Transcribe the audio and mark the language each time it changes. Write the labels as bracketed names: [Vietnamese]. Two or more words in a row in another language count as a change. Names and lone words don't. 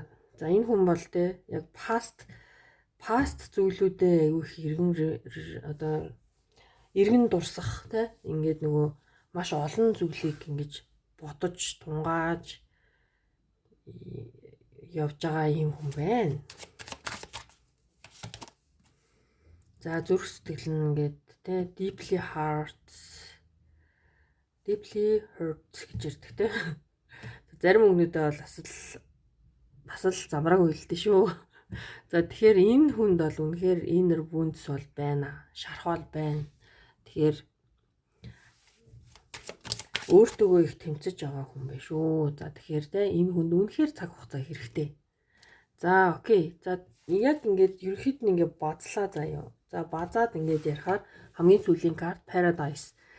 [Mongolian] За энэ хүн бол тэ яг past зүйлүүдээ айгүй их эргэн дурсах тэ ингээд нөгөө маш олон зүйлийг ингэж бодож тунгааж явж байгаа ийм хүн байна. За зүрх сэтгэл нь ингээд те [English] deeply hurts [Mongolian] гэж ярьдаг те. Зарим өгнүүдээ бол бас л замраагүй л дээ шүү. За тэгэхээр энэ хүнд бол үнэхээр [English] inner wounds [Mongolian] бол байна. Шархал байна. Тэгэхээр өөртөөгөө их тэмцэж байгаа хүн байх шүү. За тэгэхээр те энэ хүнд үнэхээр цаг хугацаа хэрэгтэй. За окей. За яг ингээд ерөөхдөө ингээд бодлаа заяа. За базаад ингээд ярихаар хамгийн сүүлийн карт Paradise.